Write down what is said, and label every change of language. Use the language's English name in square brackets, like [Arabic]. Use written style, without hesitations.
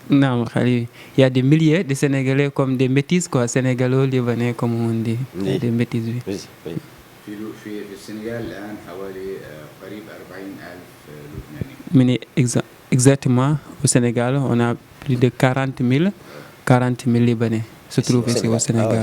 [French] Non, il y a des milliers de Sénégalais comme des métis, quoi, sénégalo-libanais, comme on dit. Oui. Des métis, oui. Oui, oui. [Arabic] في السنغال الآن حوالي قريب 40,000 لبناني. [French] Mais exactement, au Sénégal, on a plus de 40 000 Libanais se trouvent ici au Sénégal.